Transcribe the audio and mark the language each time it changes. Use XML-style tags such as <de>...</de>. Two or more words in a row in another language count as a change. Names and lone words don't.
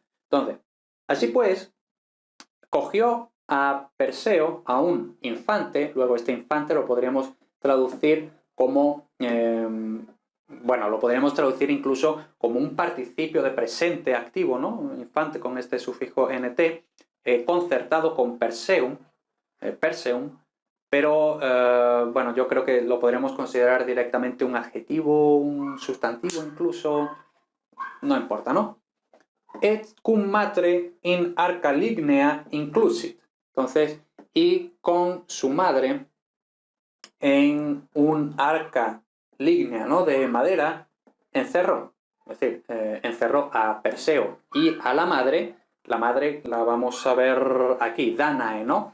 <es>Entonces, así pues, cogió a Perseo, a un infante, luego este infante lo podríamos traducir como, lo podríamos traducir incluso como un participio de presente activo, ¿no? Un infante con este sufijo nt, concertado con Perseum, pero yo creo que lo podríamos considerar directamente un adjetivo, un sustantivo incluso, no importa, ¿no?</es> <la>Et cum matre in arca lignea inclusit.</la> <es>Entonces, y con su madre en un arca lígnea, ¿no?, de madera, encerró. Es decir, encerró a Perseo y a la madre. La madre la vamos a ver aquí, Dánae, ¿no?</es>